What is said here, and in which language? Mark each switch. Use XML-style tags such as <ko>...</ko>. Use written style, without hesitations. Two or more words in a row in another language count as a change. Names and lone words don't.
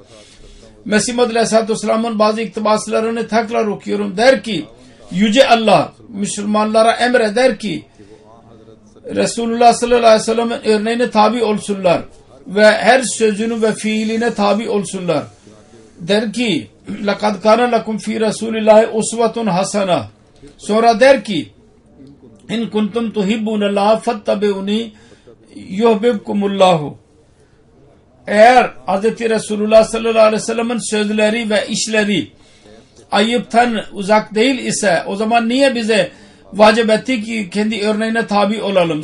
<tr>Mesih Maud</tr> <ar>عليه الصلاة والسلام'ın</ar> <tr>bazı iktibaslarını tekrar okuyorum. Der ki Yüce Allah Müslümanlara emreder ki Resulullah</tr> <ar>صلى الله عليه وسلم'in</ar> <tr>örneğine tabi olsunlar ve her sözünü ve fiiline tabi olsunlar. Der ki</tr> <ar>لَقَدْ كَانَ لَكُمْ فِي رَسُولِ اللّٰهِ اُسْوَةٌ حَسَنَةٌ.</ar> <tr>Sonra der ki</tr> <ar>إن كنتم تحبون الله فاتبعوني يحببكم الله.</ar> <tr>Eğer Hz. Resulullah</tr> <ar>صلى الله عليه وسلم'in</ar> <tr>sözleri ve işleri ayıptan uzak değil ise o zaman niye bize vacip etti ki kendi örneğine tabi olalım?</tr>